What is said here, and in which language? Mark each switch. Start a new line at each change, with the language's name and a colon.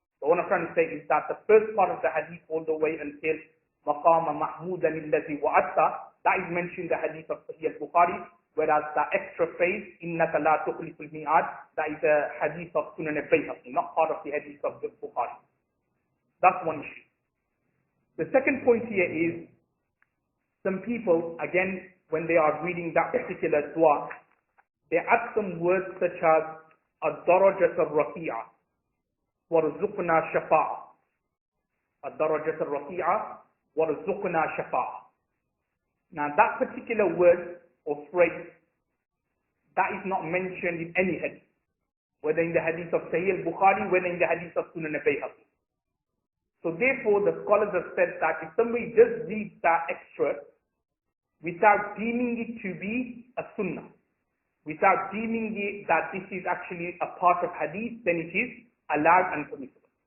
English: So what I'm trying to say is that the first part of the hadith all the way until
Arabic: مَقَامَ مَحْمُودًا الَّذِي وَعَدْتَ,
English: that is mentioned in the hadith of Sahih al-Bukhari, whereas the extra phrase,
Arabic: إِنَّكَ لَا تُخْلِفُ الْمِيعَادِ,
English: that is a hadith of Sunan al-Bayhaqi, not part of the hadith of the Bukhari. That's one issue. The second point here is, some people, again, when they are reading that particular dua, they add some words such as
Arabic: الدرجة الرفيعة وارزقنا شفاعة. الدرجة الرفيعة وارزقنا شفاعة.
English: Now that particular word or phrase, that is not mentioned in any hadith, whether in the hadith of Sahih al-Bukhari, whether in the hadith of Sunan al-Bayhaqi. So therefore the scholars have said that if somebody just reads that extra without deeming it to be a sunnah, without deeming it that this is actually a part of hadith, then it is allowed and permissible.